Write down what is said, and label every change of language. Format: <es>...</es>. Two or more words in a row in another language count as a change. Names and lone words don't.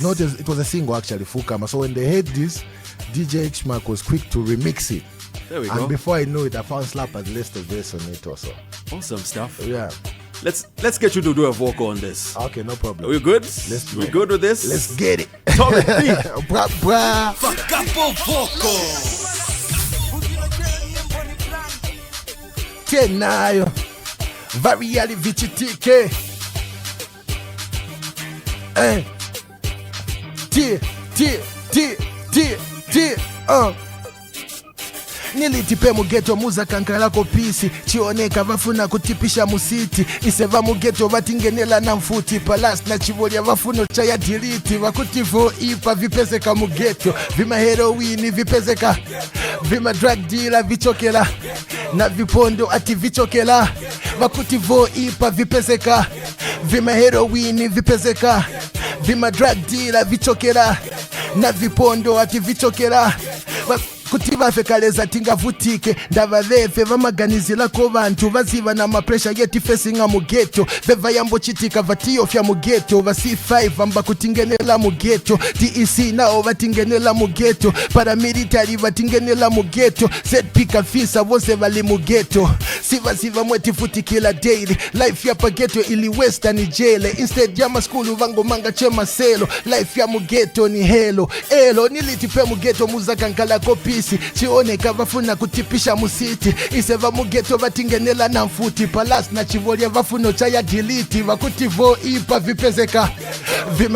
<en>It was a single, actually, Fukama. So when they heard this, DJ X-Mark was quick to remix it. There we and go. Before I know it, I found Slap had list of verse on it also. Awesome stuff. Yeah. Let's get you to do a vocal on this. Okay, no problem. Are we good? Let's do we it. good with this? Let's get it. Tommy D.</en> <ny>Fakapo Vocal. Tenayo. Variali Vichitike. Nilitipe mugeto muza kankalako pisi chioneka vafuna kutipisha musiti iseva mugeto vatingenela na mfuti palas na chivolia vafuno chaya diliti vakutivo ipa vipezeka mugeto vima heroini vipezeka vima</ny> <en>drug dealer</en> <ny>vichokela na vipondo ati vichokela vakutivo ipa vipezeka vima heroini vipezeka vima</ny> <en>drug dealer</en> <ny>vichokela na vipondo ati vichokela kuti vafe kaleza tingavutike ndava vefe vamaganizirako vantu vaziva na mapresha yeti fesinga mugeto veva yambochitika vatiyofya mugeto va C5 vamba kutingenela mugeto DEC nao vatingenela mugeto paramilitary vatingenela mugeto ZP kafisa vose vali mugeto siva mweti futikila</ny> <en>daily life</en> <ny>ya pageto ili western jele instead ya maskulu vango manga chema selo life ya mugeto ni helo elo nilitipe mugeto muzaka nkala kopisi chioneka vafuna kutipisha musiti iseva mugeto vatingenela na mfuti palas na chivolia vafuno chaya delete vakutivo ipa vipezeka vima</ny>